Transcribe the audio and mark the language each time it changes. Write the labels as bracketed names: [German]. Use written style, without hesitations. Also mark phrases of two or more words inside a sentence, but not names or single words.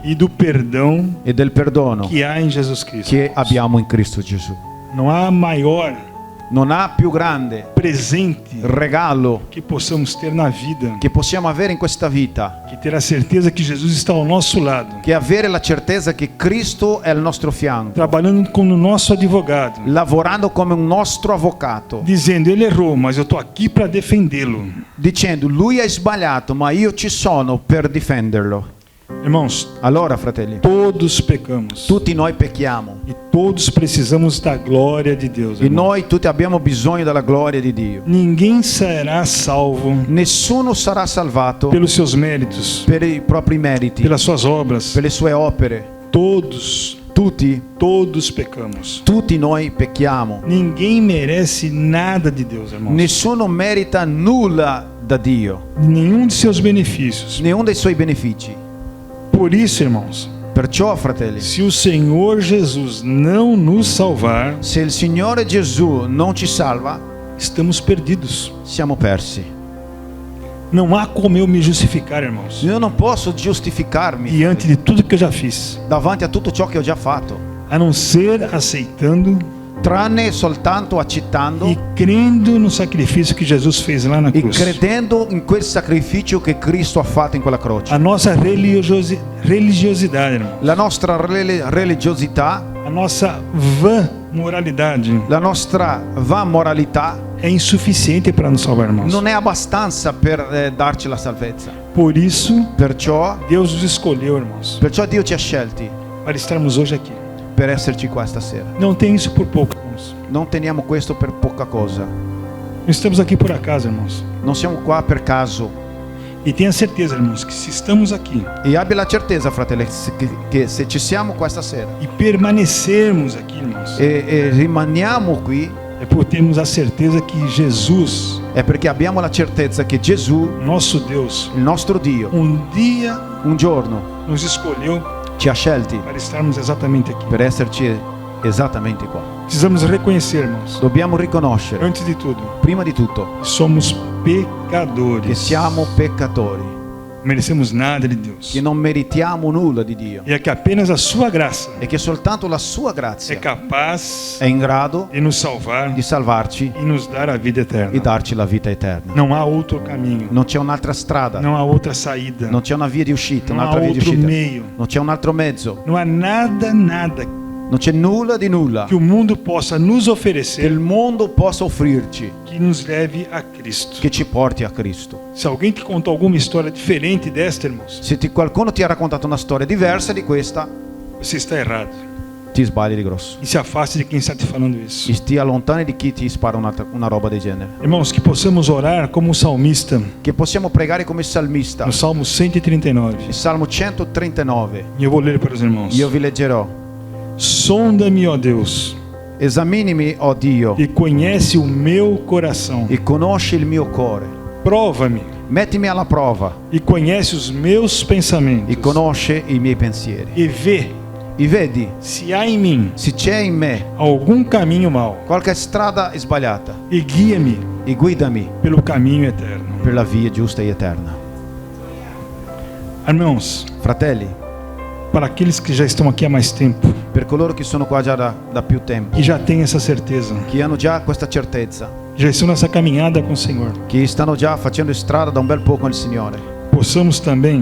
[Portuguese] e do perdão [Italian] e del perdono [Portuguese] que há em Jesus Cristo. [Italian] che abbiamo in Cristo Gesù. [Portuguese] Não há maior [Italian] Non ha più grande [Portuguese] presente [Italian] regalo [Portuguese] que possamos ter na vida [Italian] che possiamo avere in questa vita [Portuguese] que ter a certeza que Jesus está ao nosso lado, [Italian] che avere la certezza che Cristo è al nostro fianco, [Portuguese] trabalhando como nosso advogado, [Italian] lavorando come un nostro avvocato, [Portuguese] dizendo: ele errou, mas eu estou aqui para defendê-lo. [Italian] dicendo lui ha sbagliato ma io ci sono per difenderlo. [Portuguese] Irmãos, [Italian] Allora, fratelli, [Portuguese] todos pecamos [Italian] tutti noi pecchiamo [Portuguese] e todos precisamos da glória de Deus. [Italian] e [Portuguese] Irmão. [Italian] noi tutti abbiamo bisogno della gloria di Dio. [Portuguese] Ninguém será salvo [Italian] Nessuno sarà salvato [Portuguese] pelos seus méritos, [Italian] per i propri meriti, [Portuguese] pelas suas obras. [Italian] per le sue opere. [Portuguese] Todos pecamos. [Italian] Tutti noi pecchiamo. [Portuguese] Ninguém merece nada de Deus, irmãos. [Italian] Nessuno merita nulla da Dio, [Portuguese] Nenhum de seus benefícios. [Italian] nessuno dei suoi benefici. [Portuguese] Por isso, irmãos, [Italian] Perciò, fratelli, [Portuguese] se o Senhor Jesus não nos salvar, [Italian] se il Signore Gesù non ci salva, [Portuguese] estamos perdidos. [Italian] siamo persi. [Portuguese] Não há como eu me justificar, irmãos, [Italian] Io non posso giustificarmi [Portuguese] diante de tudo que eu já fiz, [Italian] davanti a tutto ciò che ho già fatto, [Portuguese] a não ser aceitando [Italian] tranne soltanto accettando [Portuguese] e crendo no sacrifício que Jesus fez lá na [Italian] e [Portuguese] cruz. [Italian] credendo in quel sacrificio che Cristo ha fatto in quella croce. [Portuguese] A nossa religiosidade, irmão, [Italian] La nostra religiosità, [Portuguese] a nossa vã moralidade [Italian] la nostra va moralità [Portuguese] é insuficiente para nos salvar, irmãos. [Italian] non è abbastanza per darci la salvezza. [Portuguese] Por isso, [Italian] Perciò [Portuguese] Deus nos escolheu, irmãos, [Italian] Dio ci ha scelti [Portuguese] para estarmos hoje aqui. [Italian] per esserci qua stasera. [Portuguese] Não tem isso por pouco, irmãos. [Italian] Non teniamo questo per poca cosa. [Portuguese] Não estamos aqui por acaso, irmãos. [Italian] Non siamo qua per caso. [Portuguese] E tenha certeza, irmãos, que se estamos aqui [Italian] E abbia la certezza, fratelli, che se ci siamo qua stasera [Portuguese] e permanecermos aqui, irmãos, [Italian] e rimaniamo qui, [Portuguese] é por termos a certeza que Jesus, [Italian] è perché abbiamo la certezza che Gesù, [Portuguese] nosso Deus, [Italian] il nostro Dio, [Portuguese] dia [Italian] un giorno [Portuguese] nos escolheu [Italian] ci ha scelti [Portuguese] para estarmos exatamente aqui. [Italian] per esserci esattamente qua. [Portuguese] Precisamos reconhecer, irmãos, [Italian] Dobbiamo riconoscere, [Portuguese] antes de tudo, [Italian] prima di tutto, [Portuguese] que somos [Italian] che [Portuguese] pecadores. [Italian] siamo peccatori, [Portuguese] Não merecemos nada de Deus. [Italian] che non meritiamo nulla di Dio [Portuguese] E é que apenas a sua graça [Italian] e che soltanto la sua [Portuguese] é [Italian] grazia [Portuguese] capaz [Italian] è in grado [Portuguese] de nos salvar [Italian] di salvarci [Portuguese] e nos dar a vida [Italian] e [Portuguese] eterna. [Italian] darci la vita eterna. [Portuguese] Não há outro caminho, [Italian] Non c'è un'altra strada, [Portuguese] não há outra saída, [Italian] non c'è una via di uscita, [Portuguese] não há [Italian] un'altra via di [Portuguese] outro [Italian] uscita, [Portuguese] meio, [Italian] non c'è un altro mezzo, [Portuguese] não há nada [Italian] non c'è nulla di nulla [Portuguese] que o mundo possa nos [Italian] che [Portuguese] oferecer [Italian] il mondo possa offrirci [Portuguese] que nos leve a Cristo. [Italian] che ci porti a Cristo. [Portuguese] Se alguém te contou alguma história diferente desta, irmãos, [Italian] Se qualcuno ti ha raccontato una storia diversa di questa, [Portuguese] você está errado. [Italian] ti sbagli di grosso. [Portuguese] E se afaste de quem está te falando isso. [Italian] E stia lontani di chi ti spara una roba del genere. [Portuguese] Irmãos, que possamos orar como o salmista [Italian] Che possiamo pregare come il salmista. [Portuguese] no Salmo 139. [Italian] Il Salmo 139. [Portuguese] E eu vou ler para os irmãos. [Italian] Io vi leggerò. [Portuguese] Sonda-me, ó Deus, [Italian] Esaminimi, o Dio, [Portuguese] e conhece o meu coração. [Italian] e conosci il mio cuore. [Portuguese] Prova-me [Italian] Mettimi alla prova [Portuguese] e conhece os meus pensamentos. [Italian] e conosce i miei pensieri. [Portuguese] E vê [Italian] E vedi [Portuguese] se há em mim [Italian] se c'è in me [Portuguese] algum caminho mau. [Italian] qualche strada sbagliata [Portuguese] E guia-me [Italian] e guidami [Portuguese] pelo caminho eterno. [Italian] per la via giusta e eterna. [Portuguese] Irmãos, [Italian] Fratelli, [Portuguese] para aqueles que já estão aqui há mais tempo [Italian] per coloro che sono qua già da più tempo, [Portuguese] e já têm essa certeza, [Italian] che hanno già questa certezza, [Portuguese] já estão nessa caminhada com o Senhor, [Italian] che stanno già facendo strada da un bel po' con il Signore, [Portuguese] possamos também